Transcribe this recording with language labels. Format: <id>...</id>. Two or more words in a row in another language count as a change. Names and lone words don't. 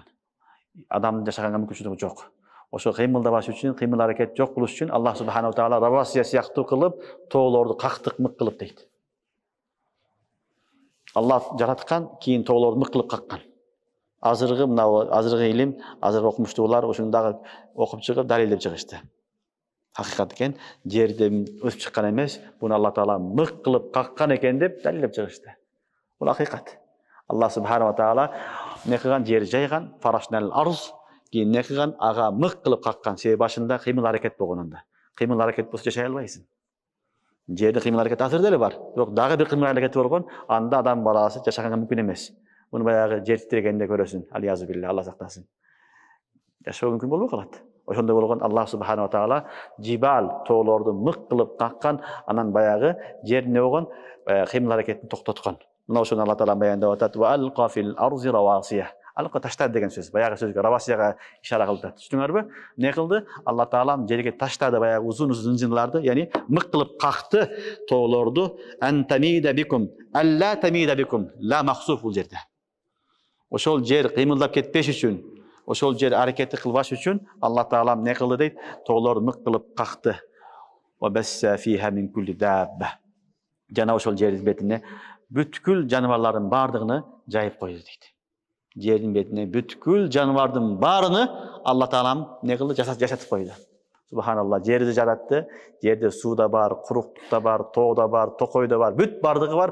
<ky>Адамдын жашаганга мүмкүнчүлүгү жок. Ошо кыймылдабаш үчүн, кыймыл аракет жок болуш үчүн</ky> <ar>الله سبحانه تعالى رواسي</ar> <ky>сыяктуу кылып, тоолорду кактык мык кылып дейт. Алла жараткан, кийин тоолорду мык кылып каккан. Азыркы илим, азыркы окумуштуулар ошону дагы окуп чыгып, далилдеп чыгышты. Hakıkat eкен, жерде өсүп чыккан эмес, буну Алла Таала мык кылып каккан экен деп далилдеп чыгышты. Бул акыйкат.</ky> <ar>الله سبحانه تعالى</ar> <ky>не кылган, жер жайган,</ky> <ar>فرشنا الأرض,</ar> <ky>кийин не кылган, ага мык кылып каккан. Себеби башында кыймыл аракет болгонунда. Кыймыл аракет болсо жашай албайсың. Жерде кыймыл аракет азыр деле бар. Бирок дагы бир кыймыл аракет болгон, анда адам баласы жашаганга мүмкүн эмес. Буну баягы жер титирегенде көрөсүң.</ky> <ar>أعوذ بالله,</ar> <ky>Алла сактасын. Жашоо мүмкүн болбой калат. Ошондой болгон</ky> <ar>الله سبحانه تعالى جبال</ar> <ky>тоолорду мык кылып каккан, анан баягы жер не болгон, кыймыл аракетин токтоткон. Мына ошону Алла Таала баяндап атат:</ky> <ar>"و ألقى في الأرض رواسي".</ar> <ky>Алка таштады деген сөз. Баягы сөзгө равасияга ишара кылып атат. Түшүндүңөрбү? Не кылды? Алла Таалам жерге таштады баягы узун зынжырларды, яни мык кылып какты тоолорду.</ky> <ar>أن تميد بكم، ألا تميد بكم، لا محذوف</ar> <ky>бул жерде. Ошол жер кыймылдап кетпеш үчүн, ошол жер аракетти кылбаш үчүн Алла Таалам не кылды дейт? Тоолорду мык кылып какты.</ky> <ar>و بث فيها من كل دابة.</ar> <ky>Жана ошол жердин бетине бүткүл жаныбарлардын бардыгын жайып койду дейт. Жердин бетине бүткүл жаныбардын баарыны Алла Таалам не кылды? Жашатып койду. Субханалла, жерди жаратты. Жерде суу да бар, куруктук да бар, тоо да бар, токой да бар, бүт бардыгы бар.</ky>